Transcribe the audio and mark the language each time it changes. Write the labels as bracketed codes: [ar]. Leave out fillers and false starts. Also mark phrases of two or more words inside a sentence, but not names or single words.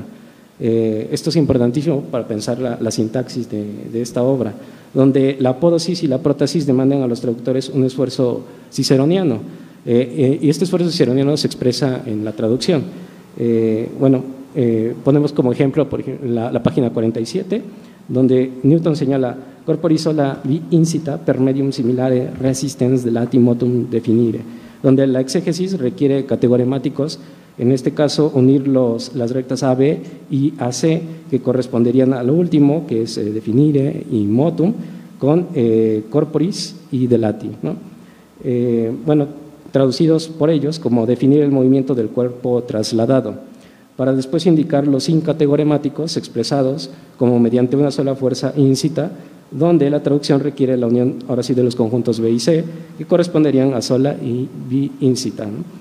[es] Esto es importantísimo para pensar la sintaxis de esta obra, donde la apódosis y la prótesis demandan a los traductores un esfuerzo ciceroniano. Y este esfuerzo ciceroniano se expresa en la traducción. Ponemos como ejemplo, por ejemplo, la página 47, donde Newton señala [la] corporis sola vi incita per medium similare resistens delati motum definire, [es] donde la exégesis requiere categoremáticos, en este caso unir las rectas AB y AC, que corresponderían a lo último, que es definire y motum, con corporis y delati, ¿no? Traducidos por ellos como definir el movimiento del cuerpo trasladado, para después indicar los incategoremáticos expresados como mediante una sola fuerza incita, donde la traducción requiere la unión, ahora sí, de los conjuntos B y C, que corresponderían a sola y [la] bi incita, [es] ¿no?